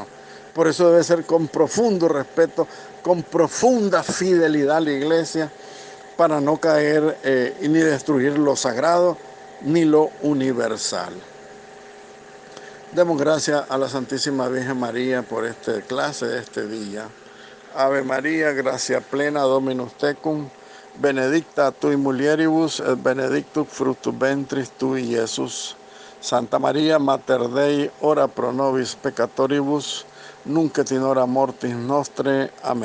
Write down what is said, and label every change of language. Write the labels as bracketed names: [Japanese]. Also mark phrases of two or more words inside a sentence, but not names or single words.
[Spanish] Por eso debe ser con profundo respeto, con profunda fidelidad a la iglesia, para no caer ni destruir lo sagrado ni lo universal. Demos gracias a la Santísima Virgen María por esta clase de este día. [Latin] Ave María, gracia plena, Dominus tecum, benedicta tui mulieribus, et benedictus fructus ventris tui, Iesus. Santa María, Mater Dei, ora pro nobis peccatoribus, nunc et in hora mortis nostre.